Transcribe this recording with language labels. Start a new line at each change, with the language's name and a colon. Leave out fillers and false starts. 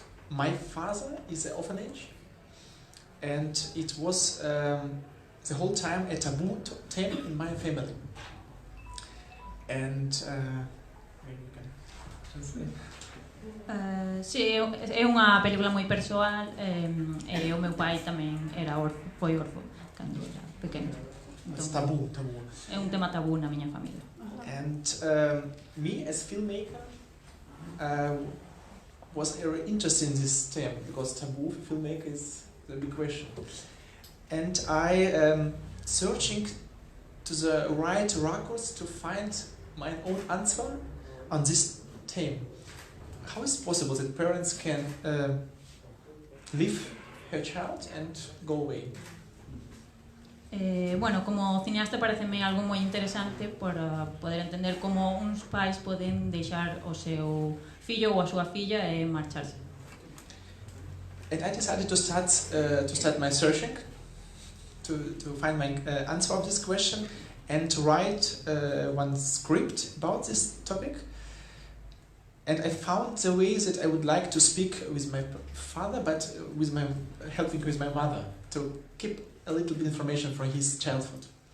English: My father is an orphanage, and it was the whole time a taboo theme in my family. And maybe you can translate.
Galician: Sí, é unha película moi persoal, e o meu pai tamén foi orfo cando era pequeno.
English: It's taboo.
Galician: É un tema tabú na miña familia.
English: And me as filmmaker was very interested in this theme, because taboo for filmmaker is the big question. And I searching to the right records to find my own answer on this theme. How is it possible that parents can leave her child and go away?
Galician: Bueno, como cineasta pareceme algo moi interesante para poder entender como uns pais poden deixar o seu fillo ou a súa filla e marcharse.
English: And I decided to start my searching to find my answer of this question and to write one script about this topic. And I found the way that I would like to speak with my father, but helping with my mother to keep a little bit information from his childhood.